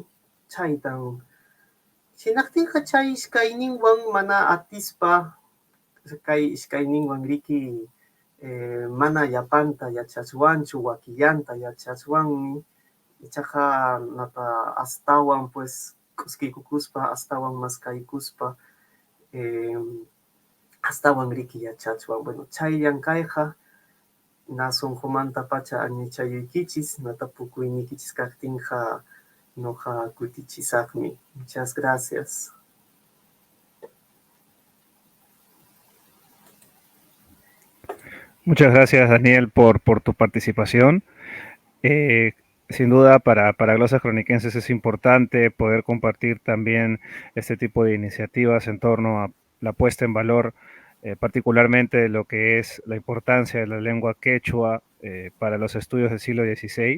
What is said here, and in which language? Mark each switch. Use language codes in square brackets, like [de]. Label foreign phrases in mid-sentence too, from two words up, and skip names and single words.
[qu] Chaytan hinaptinqa chay ishkayninwan mana atispa, kay ishkayninwan riki mana llapanta yachachwanchu, wakillanta yachachwanmi, ichaqa nata astawan pues q'uskikukuspa, astawan maskaykuspa, astawan riki yachachwan. Bueno, chayllan kayqa, na sunqumanta pacha allichayuykichis, nata pukuynikichis kaqtinqa noqa kutichisaqmi. [es] Muchas gracias. Muchas gracias, Daniel, por tu participación. Sin duda, para Glosas Chroniquenses es importante poder compartir también este tipo de iniciativas en torno a la puesta en valor, particularmente de lo que es la importancia de la lengua quechua para los estudios del siglo XVI.